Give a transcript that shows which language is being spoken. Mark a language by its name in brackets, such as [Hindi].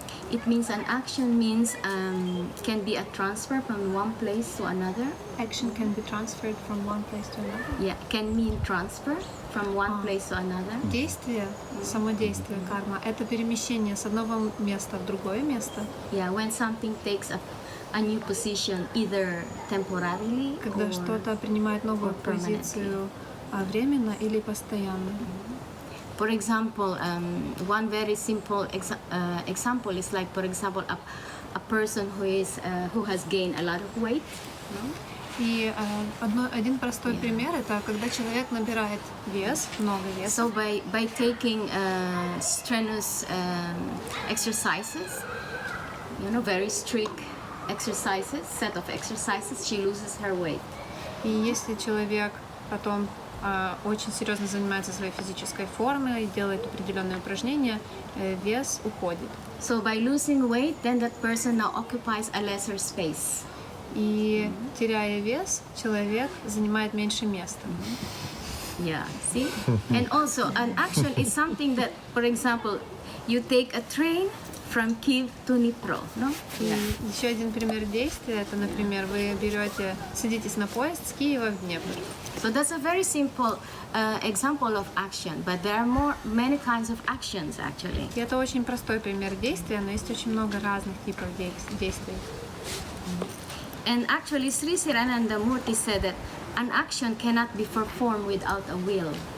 [English] It means an action can be a transfer from one place to another. Action can be transferred from one place to another. Yeah, can mean transfer from one place to another. [Russian] Действие, само действие карма, это перемещение с одного места в другое место. [English] Yeah, when something takes a new position, either temporarily, [Russian] когда что-то принимает новую позицию временно или постоянно. [English] For example, one very simple example is like, for example, a person who has gained a lot of weight. [Russian] И один простой пример — это когда человек набирает вес, много веса. [English] So by taking strenuous exercises, very strict exercises, set of exercises, she loses her weight. [Russian] И если человек потом очень серьезно занимается своей физической формой и делает определенные упражнения, вес уходит. [English] So by losing weight, then that person now occupies a lesser space. [Russian] И теряя вес, человек занимает меньше места. [English] Yeah, see? And also, an action is something that, for example, you take a train from Kyiv to Dnipro, no? [Russian] И еще один пример действия — это, например, вы садитесь на поезд с Киева в Днепр. [English] So that's a very simple example of action, but there are many kinds of actions actually. [Russian] И это очень простой пример действия, но есть очень много разных типов действий. [English] And actually, Sri Ananda Murti said that an action cannot be performed without a will.